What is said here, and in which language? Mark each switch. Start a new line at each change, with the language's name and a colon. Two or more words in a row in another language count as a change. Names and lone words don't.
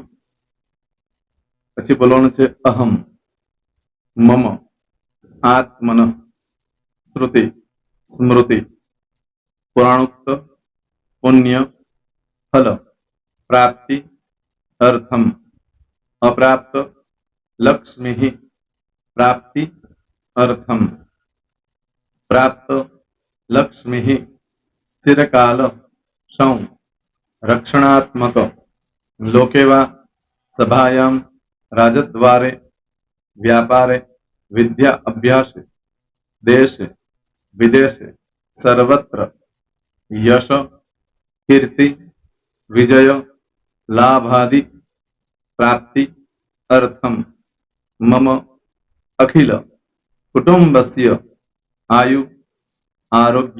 Gujarati: પછી બોલવાનું છે
Sanskrit: अहम, मम, आत्मन, श्रुति, स्मृति, पुराणोक्त, पुण्य, फल, प्राप्ति, अर्थम, अप्राप्त, लक्ष्मी, प्राप्ति, अर्थम, प्राप्त, लक्ष्मी, चिरकाल, सौ, रक्षणात्मक लोके वा सभायां राजद्वारे व्यापारे विद्या अभ्यासे देशे विदेशे सर्वत्र यश कीर्ति विजय लाभादि प्राप्ति अर्थम मम अखिल कुटुंबस्य आयु आरोग्य